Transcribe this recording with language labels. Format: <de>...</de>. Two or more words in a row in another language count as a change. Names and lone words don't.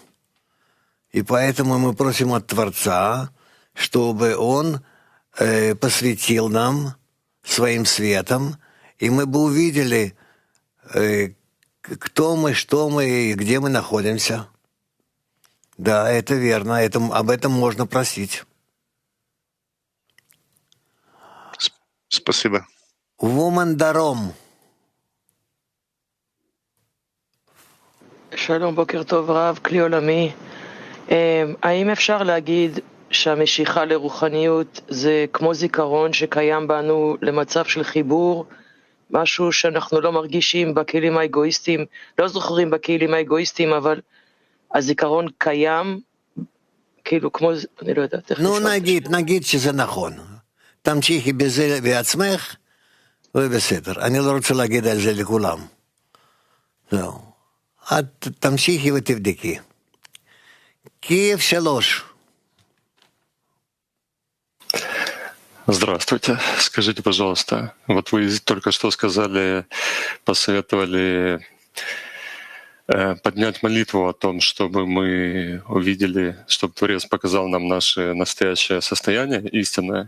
<ru>И поэтому мы просим от Творца, чтобы Он посветил нам своим светом, и мы бы увидели, кто мы, что мы и где мы находимся. Да, это верно, об этом можно просить. Спасибо.</ru> <en>Woman Darom.</en> <he>שלום, בוקר טוב רב, כלי עולמי. האם אפשר להגיד שהמשיכה לרוחניות זה כמו זיכרון שקיים בנו למצב של חיבור, משהו שאנחנו לא מרגישים בכלים האגואיסטיים, לא זוכרים בכלים האגואיסטיים, אבל הזיכרון קיים כאילו כמו, אני לא יודעת איך לשאול. נגיד שזה נכון. תמשיכי בזה בעצמך, ובסדר. אני לא רוצה להגיד על זה לכולם. זהו. את תמשיכי ותבדקי.</he> <ru>Киев 3. Здравствуйте. Скажите, пожалуйста, вот вы только что сказали, посоветовали поднять молитву о том, чтобы мы увидели, чтобы Творец показал нам наше настоящее состояние истинное.</ru>